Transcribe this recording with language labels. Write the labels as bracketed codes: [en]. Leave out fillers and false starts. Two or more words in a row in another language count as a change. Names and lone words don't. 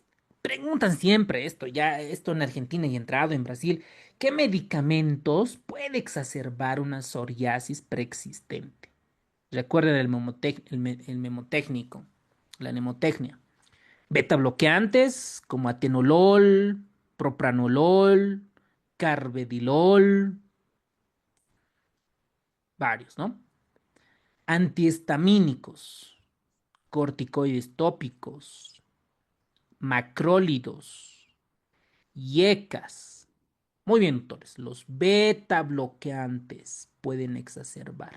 [es] Preguntan siempre esto, ya esto en Argentina y entrado en Brasil. ¿Qué medicamentos puede exacerbar una psoriasis preexistente? Recuerden el memotécnico, la mnemotecnia. Beta bloqueantes como atenolol, propranolol, carvedilol, varios, ¿no? Antihistamínicos, corticoides tópicos, macrólidos, yecas. Muy bien, doctores, los beta bloqueantes pueden exacerbar.